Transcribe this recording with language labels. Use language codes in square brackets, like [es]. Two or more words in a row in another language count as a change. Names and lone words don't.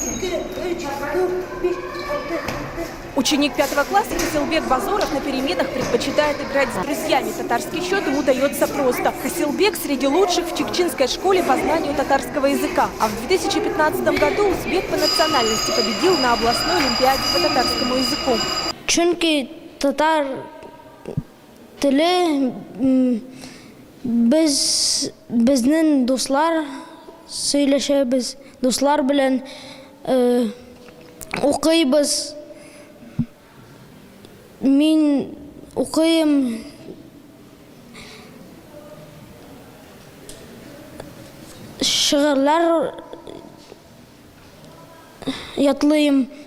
[ru] Ученик 5 класса Хасилбек Базоров на переменах предпочитает играть с друзьями. Татарский счет ему дается просто. Хасилбек среди лучших в Чикчинской школе по знанию татарского языка. А в 2015 году узбек по национальности победил на областной олимпиаде по татарскому языку. [tt] Чунки татар теле безнен дуслар сөйләшәбез, дуслар белән укыйбыз. Мин укыйм шигырьләр ятлыйм.